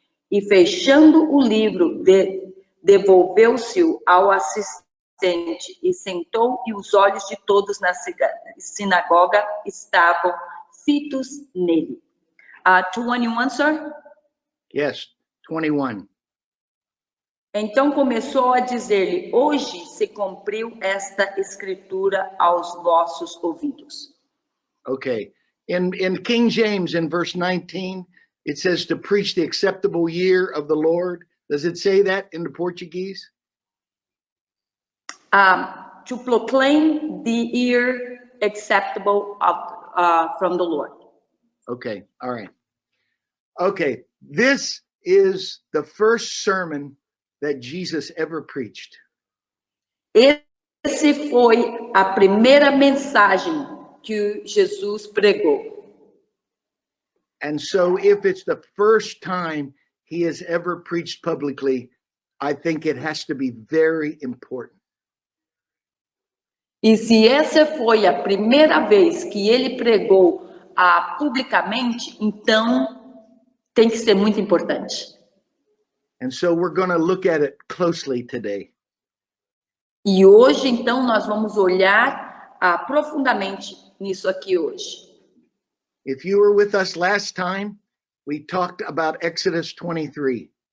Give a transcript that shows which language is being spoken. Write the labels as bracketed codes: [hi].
[pt] E fechando o livro, devolveu-se ao assistente e sentou, e os olhos de todos na sinagoga estavam fitos nele. [en] 21, sir? Yes, 21. [pt] Então começou a dizer-lhe: hoje se cumpriu esta escritura aos vossos ouvidos. [en] Okay. In King James, in verse 19, it says to preach the acceptable year of the Lord. Does it say that in the Portuguese? To proclaim the year acceptable from the Lord. Okay, all right. Okay, this is the first sermon that Jesus ever preached. [pt] Esse foi a primeira mensagem que Jesus pregou. [en] And so if it's the first time he has ever preached publicly, I think it has to be very important. [pt] E se essa foi a primeira vez que ele pregou publicamente, então tem que ser muito importante. [en] And so we're going to look at it closely today. [pt] E hoje, então, nós vamos olhar profundamente nisso aqui hoje. [en] If you were with us last time, we talked about Exodus 23.